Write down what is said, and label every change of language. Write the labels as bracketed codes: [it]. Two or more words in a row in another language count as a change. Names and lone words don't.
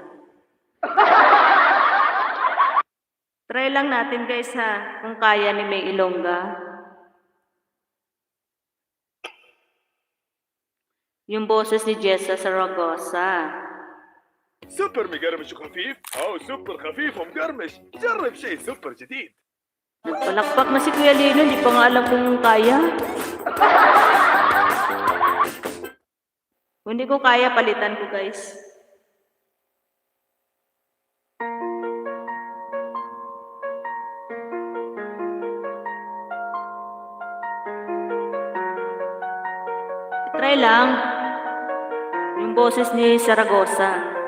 [tl] Try lang natin guys ha, kung kaya ni May Ilongga. Yung boses ni Jessa Saragosa. [ar] سوبر مقرمش وخفيف أو سوبر خفيف ومقرمش جرب شيء سوبر جديد. [tl] Nagpalakpak na si Kuya Lino, hindi pa nga alam kung kaya. Kung hindi ko kaya, palitan ko guys. Try lang yung boses ni Saragosa.